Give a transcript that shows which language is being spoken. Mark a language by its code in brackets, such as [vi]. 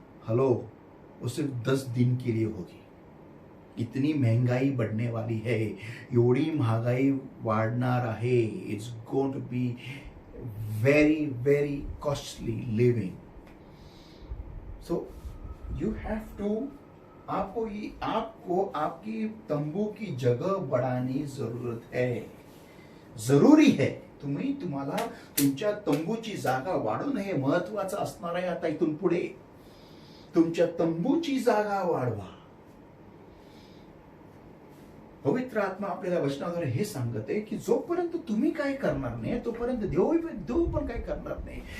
[hi] Hello, वो सिर्फ 10 दिन के लिए होगी. इतनी महंगाई बढ़ने वाली है, [mr] एवढी महागाई वाढणार आहे. [en] It's going to be very very costly living. So you have to, [hi] आपको आपकी तंबू की जगह बढ़ानी जरूरत है, जरूरी है. [mr] तुम्हाला तुमच्या तंबूची जागा वाढवणं हे महत्वाचं असणार आहे. आता इथून पुढे तुमच्या तंबूची जागा वाढवा. पवित्र आत्मा आपल्याला वचनाद्वारे हे सांगत आहे की जोपर्यंत तुम्ही काय करणार नाही तोपर्यंत देव पण काय करणार नाही.